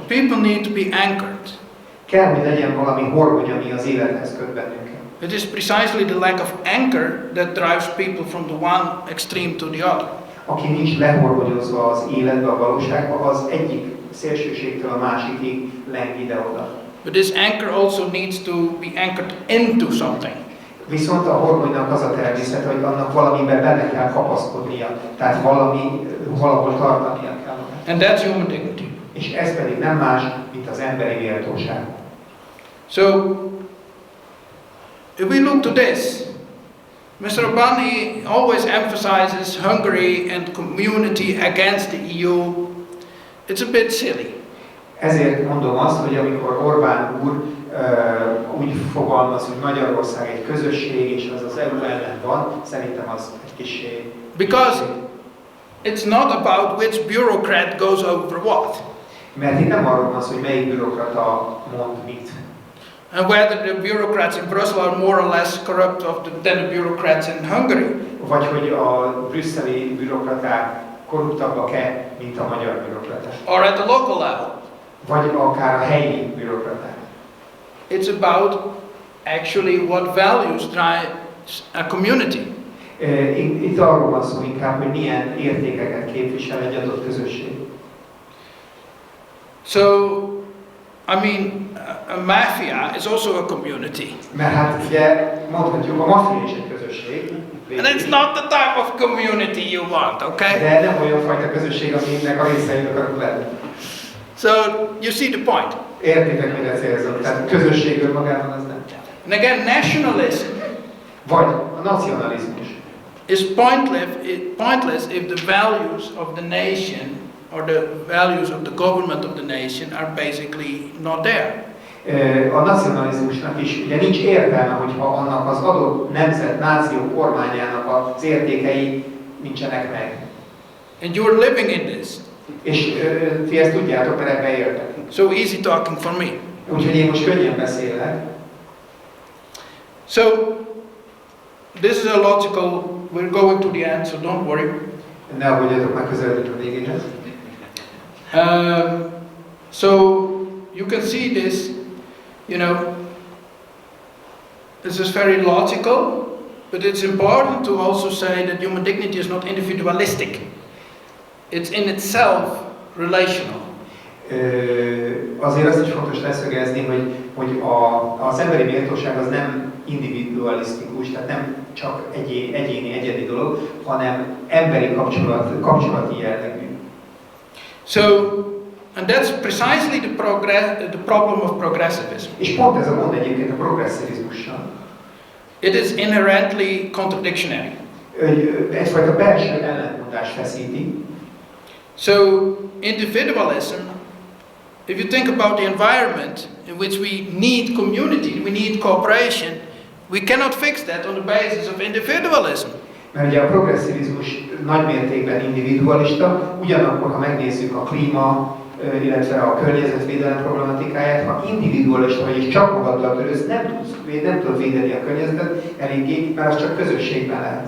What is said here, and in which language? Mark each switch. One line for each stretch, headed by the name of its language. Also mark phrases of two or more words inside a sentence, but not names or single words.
English: People need to be anchored.
Hungarian: Kell, hogy legyen valami horgony, ami az élethez köt bennünket.
English: It is precisely the lack of anchor that drives people from the one extreme to the other.
Hungarian: Aki nincs lehorgonyozva az életbe, a valóságba, az egyik szélsőségtől a másikig leng ide-oda.
English: But this anchor also needs to be anchored into something.
Hungarian: Viszont a horgonynak az a természet, hogy annak valamiben bele kell kapaszkodnia, tehát valahol tartania kell.
English: And that's human dignity.
Hungarian: És ez pedig nem más, mint az emberi méltóság.
English: So, if we look to this, Mr. Orbán always emphasizes Hungary and community against the EU. It's a bit silly.
Hungarian: Ezért mondom azt, hogy amikor Orbán úr úgy fogalmaz, hogy Magyarország egy közösség, és az EU ellen van, szerintem az egy kissé...
English: Because it's not about which bureaucrat goes over what.
Hungarian: Mert itt nem arról van szó, hogy melyik bürokrata mond mit.
English: And whether the bureaucrats in Brussels are more or less corrupt than the bureaucrats in Hungary.
Hungarian: Vagy hogy a brüsszeli bürokraták korruptabbak-e, mint a magyar bürokraták.
English: Or at the local level.
Hungarian: Vagy akár a helyi bürokraták.
English: It's about actually what values drive a community.
Hungarian: Itt arról van szó inkább, hogy milyen értékeket képvisel egy adott közösség.
English: So, I mean, a mafia is also a community.
Hungarian: Mert hát ugye mondhatjuk, a maffia is egy közösség.
English: And it's not the type of community you want, okay?
Hungarian: De nem olyan fajta közösség, aminek a részei akarunk lenni.
English: So, you see the point.
Hungarian: Értitek, mire célzom? Tehát közösség önmagában az nem.
English: And again, nationalism
Hungarian: Vagy a nacionalizmus.
English: is pointless if the values of the nation or the values of the government of the nation are basically not there.
Hungarian: A nacionalizmusnak is ugye nincs értelme, hogyha annak az adott nemzet, náció kormányának az értékei nincsenek meg.
English: And you're living in this.
Hungarian: És ti ezt tudjátok, mert ebbe éltek.
English: So easy talking for me.
Hungarian: Úgyhogy én most könnyen beszélek.
English: So, this is a logical, we're going to the end, so don't worry.
Hungarian: Ne aggódjatok, már közeledünk a végéhez.
English: So, you can see this, you know, this is very logical, but it's important to also say that human dignity is not individualistic. It's in itself relational.
Hungarian: Azért azt is fontos leszögezni, hogy az emberi méltóság az nem individualisztikus, tehát nem csak egyéni, egyedi dolog, hanem emberi kapcsolati jellegű.
English: So, and that's precisely the problem of progressivism.
Hungarian: És pont ez a gond egyébként a progresszivizmussal.
English: It is inherently contradictory.
Hungarian: Egyfajta belső ellentmondást feszíti.
English: So, individualism, if you think about the environment in which we need community, we need cooperation, we cannot fix that on the basis of individualism.
Hungarian: Mert ugye a progresszivizmus nagymértékben individualista, ugyanakkor, ha megnézzük a klíma, illetve a környezetvédelem problematikáját, ha individualista vagy és csak magaddal törődsz, nem tudod védeni a környezetet eléggé, mert az csak közösségben lehet.